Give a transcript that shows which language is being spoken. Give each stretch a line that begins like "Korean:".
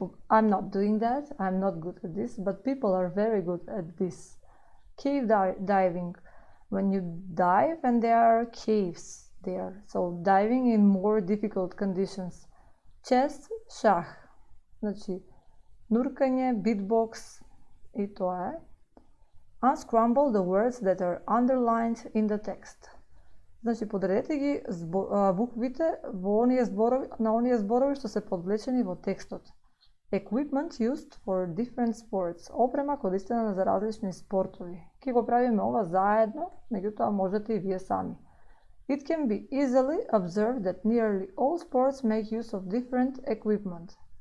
English: I'm not doing that. I'm not good at this, but people are very good at this. Cave diving. When you dive and there are caves there. So diving in more difficult conditions. Chess, шах.
Macedonian: Значи, нуркање, beatbox и тоа е.
English: Unscramble the words that are underlined in the text.
Macedonian: Значи, подредете ги буквите во на оние зборови што се подвлечени во текстот.
English: Equipment used for different sports.
Macedonian: Опрема користена за различни спортови. Ке го правиме ова заедно, меѓутоа можете и вие сами.
English: It can be easily observed that nearly all sports make use of different equipment.